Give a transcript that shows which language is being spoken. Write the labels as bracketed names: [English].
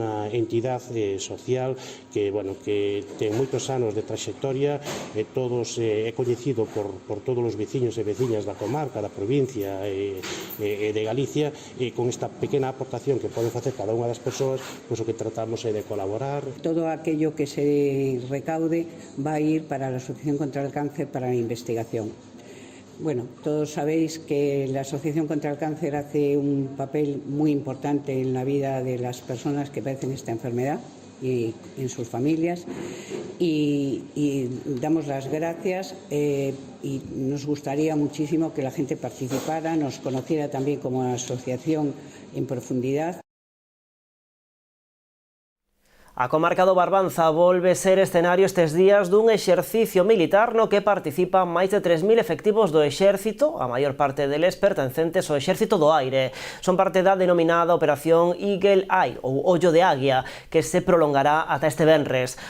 [Galician] entidade social que, bueno, que ten moitos anos de trayectoria, todos é coñecido por todos os veciños e veciñas da comarca, da provincia e de Galicia, e con esta pequena aportación que poden facer cada unha das persoas, pois o que tratamos é de colaborar. [Spanish] Todo aquello que se recaude va a ir para la Asociación contra el Cáncer para la investigación. Bueno, todos sabéis que la Asociación contra el Cáncer hace un papel muy importante en la vida de las personas que padecen esta enfermedad y en sus familias, y damos las gracias y nos gustaría muchísimo que la gente participara, nos conociera también como asociación en profundidad. [Galician] A comarca do Barbanza volve ser escenario estes días dun exercicio militar no que participan máis de 3.000 efectivos do exército, a maior parte deles pertencentes ao exército do aire. Son parte da denominada Operación Eagle Eye, ou Ollo de Águia, que se prolongará ata este venres.